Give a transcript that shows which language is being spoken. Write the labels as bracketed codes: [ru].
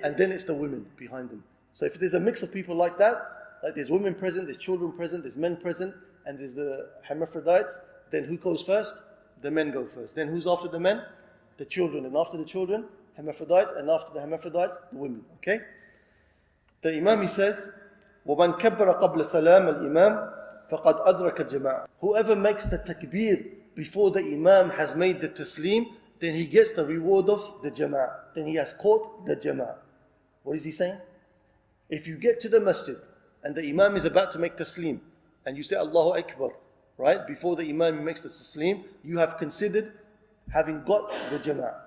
[en] And then it's the women behind them. So if there's a mix of people like that, like there's women present, there's children present, there's men present, and there's the hermaphrodites, then who goes first? The men go first. Then who's after the men? The children. And after the children, hermaphrodite. And after the hermaphrodites, the women. Okay? The Imam, he says, [ar] وَمَنْ كَبَّرَ قَبْلَ سَلَامَ الْإِمَامِ فَقَدْ أَدْرَكَ الْجَمَاعَةِ. [en] Whoever makes the takbir before the Imam has made the taslim, then he gets the reward of the jama'ah. Then he has caught the jama'ah. What is he saying? If you get to the masjid and the Imam is about to make taslim and you say Allahu Akbar, right, before the imam makes the taslim, you have considered having got the jama'ah.